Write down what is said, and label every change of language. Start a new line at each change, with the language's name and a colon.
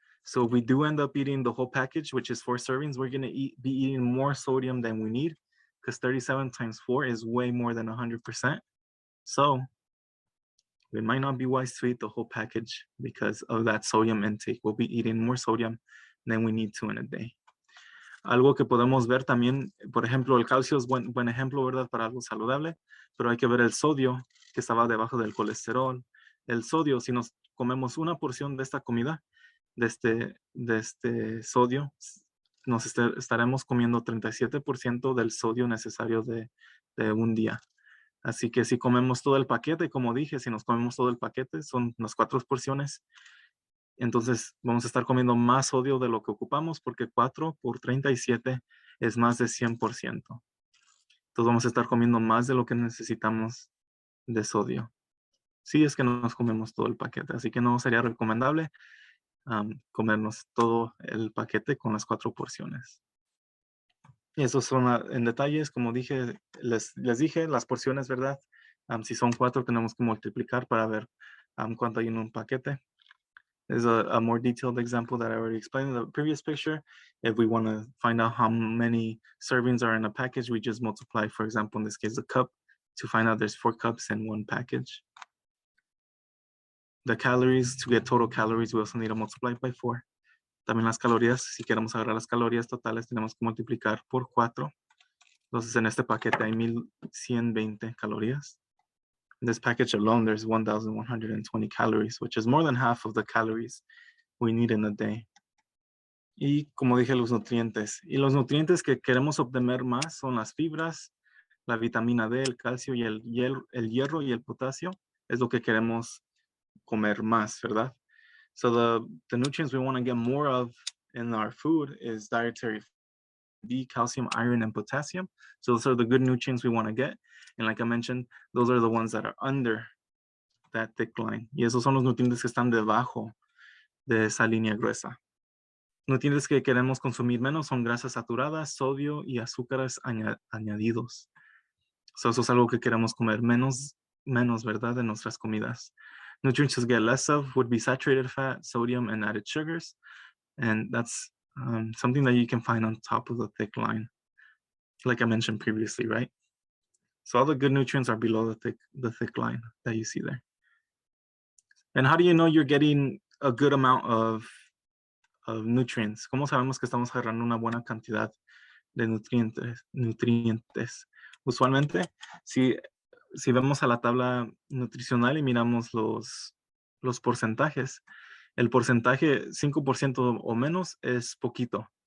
English: So if we do end up eating the whole package, which is 4 servings, we're gonna be eating more sodium than we need, because 37 times 4 is way more than 100%. So we might not be wise to eat the whole package because of that sodium intake. We'll be eating more sodium than we need to in a day.
Spanish: Algo que podemos ver también, por ejemplo, el calcio es buen ejemplo, ¿verdad? Para algo saludable, pero hay que ver el sodio, que estaba debajo del colesterol. El sodio, si nos comemos una porción de esta comida, de este sodio, nos estaremos comiendo 37% del sodio necesario de un día. Así que si comemos todo el paquete, como dije, si nos comemos todo el paquete, son las 4 porciones, Entonces vamos a estar comiendo más sodio de lo que ocupamos porque 4 por 37 es más de 100%. Entonces vamos a estar comiendo más de lo que necesitamos de sodio. Sí, es que no nos comemos todo el paquete, así que no sería recomendable comernos todo el paquete con las 4 porciones. Y esos son en detalles, como dije, les dije, las porciones, ¿verdad? Si son 4, tenemos que multiplicar para ver cuánto hay en un paquete.
English: There's a more detailed example that I already explained in the previous picture. If we want to find out how many servings are in a package, we just multiply, for example, in this case, the cup to find out there's 4 cups in one package. The calories, to get total calories, we also need to multiply by 4.
Spanish: También las calorías, si queremos agarrar las calorías totales, tenemos que multiplicar por 4. Entonces, en este paquete hay 1120 calorías.
English: In this package alone, there's 1,120 calories, which is more than half of the calories we need in a day.
Spanish: Y como dije, los nutrientes. Y los nutrientes que queremos obtener más son las fibras, la vitamina D, el calcio y el hierro y el potasio. Es lo que queremos comer más, ¿verdad?
English: So the nutrients we want to get more of in our food is dietary D, calcium, iron, and potassium. So those are the good nutrients we want to get. And like I mentioned, those are the ones that are under that thick line.
Spanish: Y esos son los nutrientes que están debajo de esa línea gruesa. Nutrientes que queremos consumir menos son grasas saturadas, sodio y azúcares añadidos. So eso es algo que queremos comer menos, ¿verdad? De nuestras comidas.
English: Nutrients to get less of would be saturated fat, sodium, and added sugars. And that's something that you can find on top of the thick line, like I mentioned previously, right? So all the good nutrients are below the thick line that you see there. And how do you know you're getting a good amount of nutrients?
Spanish: ¿Cómo sabemos que estamos agarrando una buena cantidad de nutrientes? Usualmente, si vemos a la tabla nutricional y miramos los porcentajes, el porcentaje 5% o menos es poquito.